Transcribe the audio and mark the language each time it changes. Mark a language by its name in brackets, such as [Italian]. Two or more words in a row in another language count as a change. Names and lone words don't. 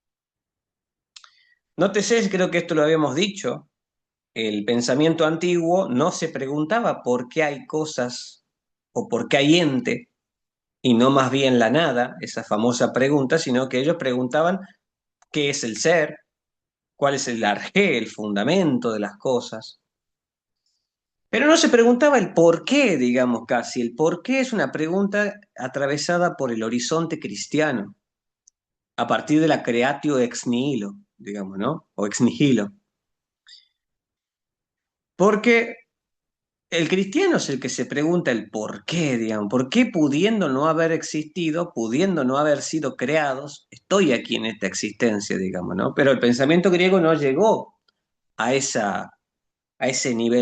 [Spanish] Nótese, creo que esto lo habíamos dicho, el pensamiento antiguo no se preguntaba por qué hay cosas o por qué hay ente, y no más bien la nada, esa famosa pregunta, sino que ellos preguntaban qué es el ser, cuál es el arjé, el fundamento de las cosas. Pero no se preguntaba el por qué, digamos casi. El por qué es una pregunta atravesada por el horizonte cristiano, a partir de la [Latin] creatio ex nihilo, [Spanish] digamos, ¿no? O [Latin] ex nihilo. [Spanish] Porque el cristiano es el que se pregunta el por qué, digamos, por qué pudiendo no haber existido, pudiendo no haber sido creados, estoy aquí en esta existencia, digamos, ¿no? Pero el pensamiento griego no llegó a a ese nivel.